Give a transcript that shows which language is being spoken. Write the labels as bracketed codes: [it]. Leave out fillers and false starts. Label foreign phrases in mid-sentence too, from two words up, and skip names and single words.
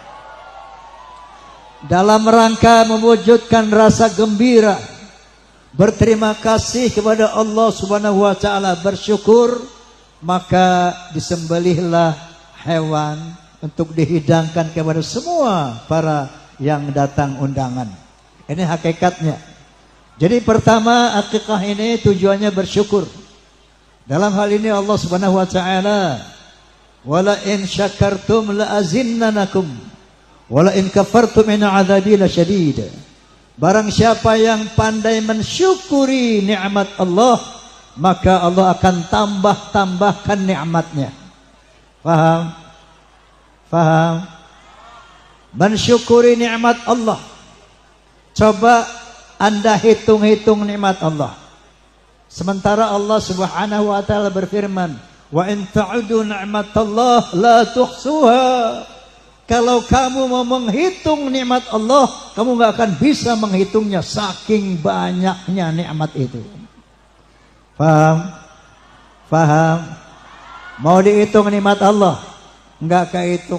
[id] Dalam rangka mewujudkan rasa gembira, berterima kasih kepada Allah [ar] سبحانه وتعالى, [id] bersyukur, maka disembelihlah hewan untuk dihidangkan kepada semua para yang datang undangan. Ini hakikatnya. Jadi pertama, akikah ini tujuannya bersyukur. Dalam hal ini Allah [ar] سبحانه وتعالى, ولئن شكرتم لأزيدنكم ولئن كفرتم إن عذابي لشديد. [id] Barang siapa yang pandai mensyukuri nikmat Allah, maka Allah akan tambahkan nikmatnya. Paham? Paham? Mensyukuri nikmat Allah. Coba Anda hitung-hitung nikmat Allah. Sementara Allah [ar] سبحانه وتعالى [id] berfirman, [ar] "وإن تعدوا نعمة الله لا تحصوها." [id] Kalau kamu mau menghitung nikmat Allah, kamu nggak akan bisa menghitungnya, saking banyaknya nikmat itu. Paham? Paham? Mau dihitung nikmat Allah? Nggak kehitung.